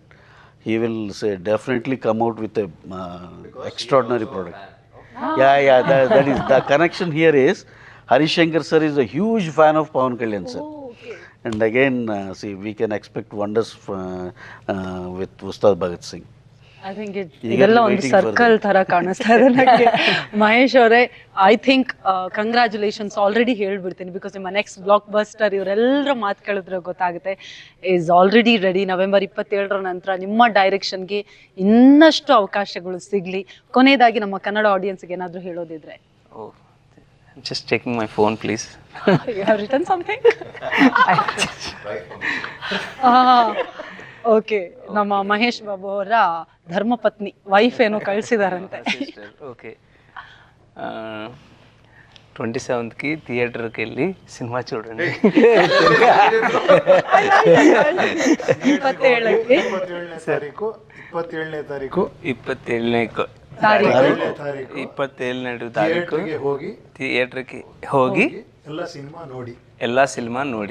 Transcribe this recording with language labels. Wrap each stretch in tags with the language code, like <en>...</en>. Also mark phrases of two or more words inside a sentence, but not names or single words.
<en>He will definitely come out with a extraordinary product. Yeah, that is the connection here is Harish Shankar sir is a huge fan of Pawan Kalyan sir. And again, we can expect wonders with Ustad Bhagat Singh. I think</en> <kn>ಇದೆಲ್ಲ ಒಂದು ಸರ್ಕಲ್ ತರ ಕಾಣಿಸ್ತಾ ಇದೆ ನನಗೆ. ಮಹೇಶ್ ಅವರೇ,</kn> <en>I think congratulations already</en> <kn>ಹೇಳ್ಬಿಡ್ತೀನಿ, ಬಿಕಾಸ್ ನಿಮ್ಮ</kn> <en>next block buster</en> <kn>ಇವರೆಲ್ಲರ ಮಾತು ಕೇಳಿದ್ರೆ ಗೊತ್ತಾಗುತ್ತೆ,</kn> <en>is already ready.</en> <kn>ನವೆಂಬರ್ 27 ನಂತರ ನಿಮ್ಮ ಡೈರೆಕ್ಷನ್ಗೆ ಇನ್ನಷ್ಟು ಅವಕಾಶಗಳು ಸಿಗಲಿ. ಕೊನೆಯದಾಗಿ ನಮ್ಮ ಕನ್ನಡ ಆಡಿಯನ್ಸ್ಗೆ ಏನಾದರೂ ಹೇಳೋದಿದ್ರೆ?</kn> <en>Oh, I'm just checking my phone, please. You have written something?</en> <kn>ಓಕೆ, ನಮ್ಮ ಮಹೇಶ್ ಬಾಬು ಅವರ ಧರ್ಮಪತ್ನಿ ವೈಫ್ ಏನೋ ಕಳಿಸಿದಾರಂತೆ.</kn> <te>ఓకే, 27కి థియేటర్కి వెళ్ళి సినిమా చూడండి.</te> <kn>27ನೇ ತಾರೀಕು 27ನೇ ತಾರೀಕು ಥಿಯೇಟರ್ಗೆ ಹೋಗಿ ಎಲ್ಲ ಸಿನಿಮಾ ನೋಡಿ.</kn>